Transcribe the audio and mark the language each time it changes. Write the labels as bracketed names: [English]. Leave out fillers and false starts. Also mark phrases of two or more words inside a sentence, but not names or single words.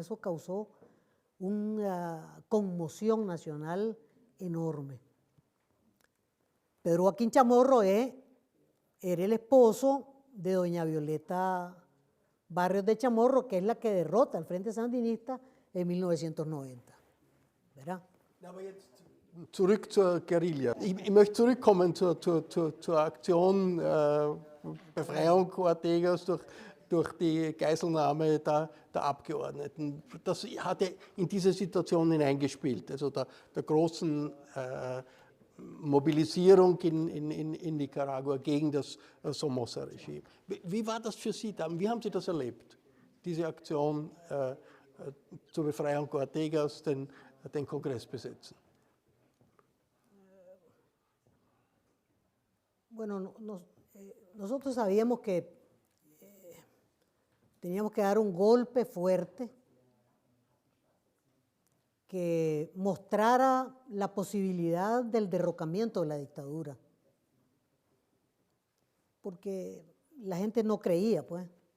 [Spanish] Eso causó una conmoción nacional enorme. Pedro Joaquín Chamorro era el esposo de doña Violeta Barrios de Chamorro, que es la que derrota al Frente Sandinista en 1990. ¿Verdad? [German] Aber jetzt zurück zur Guerilla. Ich möchte zurückkommen zur Aktion Befreiung Ortegas durch die Geiselnahme der Abgeordneten. Das hatte in diese Situation hineingespielt, also der großen Mobilisierung in Nicaragua gegen das Somoza-Regime. Wie war das für Sie dann? Wie haben Sie das erlebt, diese Aktion zur Befreiung Ortegas, den Kongress besetzen? [Spanish] Bueno, nosotros sabíamos que teníamos que dar un golpe fuerte que mostrara la posibilidad del derrocamiento de la dictadura, porque la gente no creía, pues.